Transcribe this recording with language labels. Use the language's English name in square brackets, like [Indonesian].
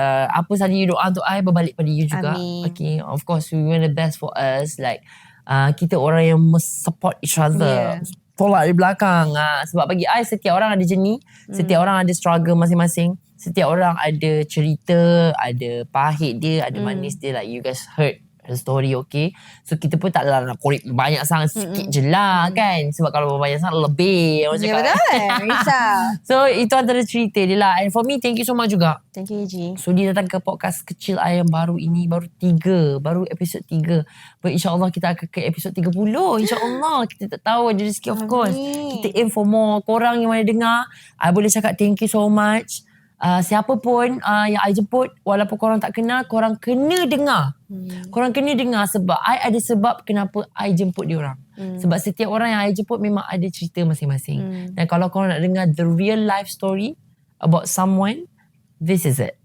[Malay] Apa saja you doa untuk I berbalik pada you juga. Amin. [English] Okay, of course we want the best for us. [Malay] Like kita orang yang [English] support each other. [Malay] Tolak di belakang. Sebab bagi I, setiap orang ada journey, setiap orang ada struggle masing-masing. Setiap orang ada cerita, ada pahit dia, ada manis dia. [English] Like you guys heard her story, okay? [Malay] So kita pun taklah nak korek banyak sangat, sikit je lah kan. Sebab kalau banyak sangat lebih. Ya betul. Risau. So itu antara cerita dia lah. [English] And for me, thank you so much [Malay] juga. [English] Thank you AJ. [Malay] So dia datang ke podcast kecil I yang baru ini. Baru episod 3. But insyaAllah kita akan ke episod 30. InsyaAllah. Kita tak tahu ada rezeki, of course. Kita aim for more. Korang yang mana dengar, I boleh cakap [English] thank you so much. [Malay] Siapa pun yang I jemput, walaupun korang tak kenal, korang kena dengar. Korang kena dengar sebab I ada sebab kenapa I jemput diorang. Sebab setiap orang yang I jemput memang ada cerita masing-masing. Dan kalau korang nak dengar [English] the real life story about someone, this is it.